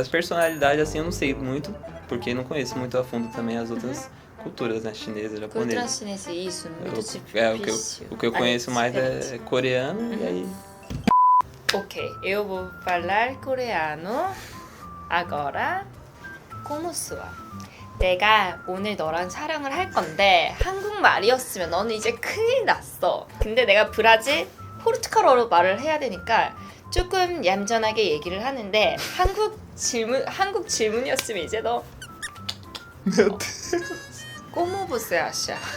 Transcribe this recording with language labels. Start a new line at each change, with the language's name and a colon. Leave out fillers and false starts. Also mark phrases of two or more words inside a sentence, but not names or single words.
Portuguese: As personalidades, assim, eu não sei muito, porque não conheço muito a fundo também as outras culturas, né? Chinesa, japonesa. Cultura chinesa, isso, muito difícil. O que eu conheço mais é coreano e aí... Ok, eu vou falar coreano agora. Como soa?
Korean: 내가 오늘 너랑 촬영을 할 건데 한국말이었으면 너는 이제 큰일 났어. 근데 내가 브라질, 포르투갈어로 말을 해야 되니까 조금 얌전하게 얘기를 하는데 한국 질문이었으면 이제 너
Portuguese: como você acha.